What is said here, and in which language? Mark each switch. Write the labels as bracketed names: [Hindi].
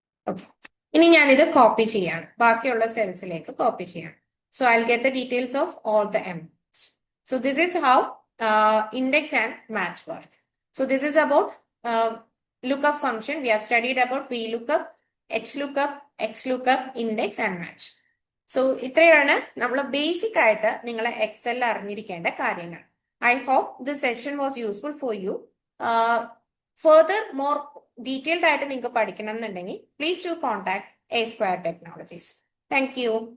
[Malayalam] Okay, ഇനി ഞാൻ ഇത് കോപ്പി ചെയ്യാണ്, ബാക്കിയുള്ള സെൽസിലേക്ക് കോപ്പി ചെയ്യാണ്. [English] So I will get the details of all the employees. So this is how index and match work. So this is about lookup function. We have studied about VLOOKUP, HLOOKUP, XLOOKUP, index and match. [Malayalam] So ഇത്രയാണ് നമ്മൾ basic ആയിട്ട് നിങ്ങൾ എക്സലിൽ അറിഞ്ഞിരിക്കേണ്ട കാര്യങ്ങൾ. [English] I hope this session was useful for you. Further more [Malayalam] detailed ആയിട്ട് നിങ്ങൾക്ക് പഠിക്കണം എന്നുണ്ടെങ്കിൽ [English] Please to contact A Square Technologies. Thank you.